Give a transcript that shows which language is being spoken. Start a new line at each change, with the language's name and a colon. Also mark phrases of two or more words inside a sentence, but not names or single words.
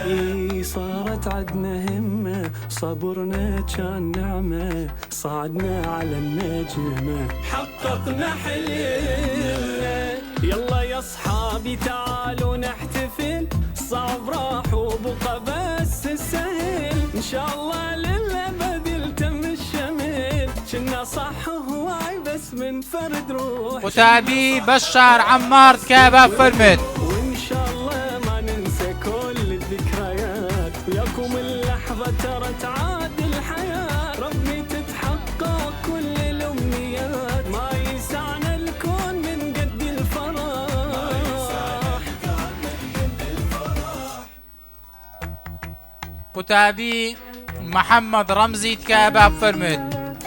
Arabic: صارت عدنا همة صبرنا كان نعمة صعدنا على النجمة حققنا حلمنا يلا يا اصحابي تعالوا نحتفل صعب راح وبقى بس السهل ان شاء الله للأبد يلتم الشمل كنا صح هواي بس من فرد روح
Central Kurdish: قوتابی بەشار عەمار کە با فەرمێت
Arabic: وإن شاء الله ما ننسى كل الذكريات وياكم اللحظة ترى تعاد الحياة ربي تتحقق كل الأمنيات ما يسعنا الكون من قد الفرح
Central Kurdish: قوتابی محەممەد ڕەمزی کە با فەرمێت